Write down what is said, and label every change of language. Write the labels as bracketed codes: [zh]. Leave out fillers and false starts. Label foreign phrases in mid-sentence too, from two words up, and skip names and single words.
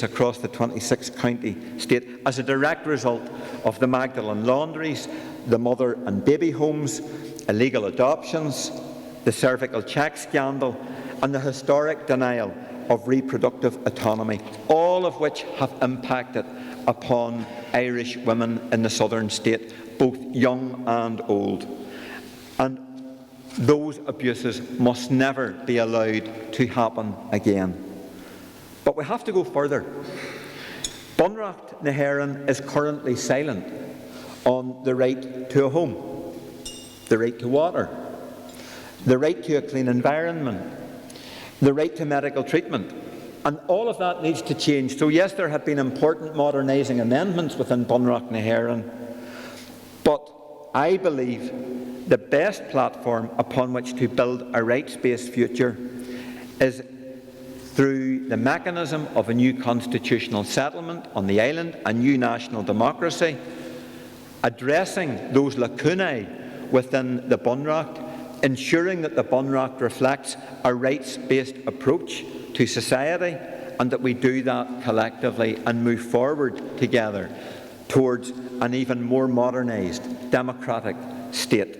[en] across the 26-county state as a direct result of the Magdalene laundries, the mother and baby homes, illegal adoptions, the cervical check scandal, and the historic denial of reproductive autonomy, all of which have impacted upon Irish women in the southern state, both young and old. And those abuses must never be allowed to happen again. But we have to go further. Bunreacht na hÉireann is currently silent on the right to a home, the right to water, the right to a clean environment, the right to medical treatment. And all of that needs to change. So yes, there have been important modernising amendments within Bunreacht na hÉireann, but I believe the best platform upon which to build a rights-based future is through the mechanism of a new constitutional settlement on the island, a new national democracy, addressing those lacunae within the Bunreacht, ensuring that the Bunreacht reflects a rights-based approach to society, and that we do that collectively and move forward together towards an even more modernised democratic state.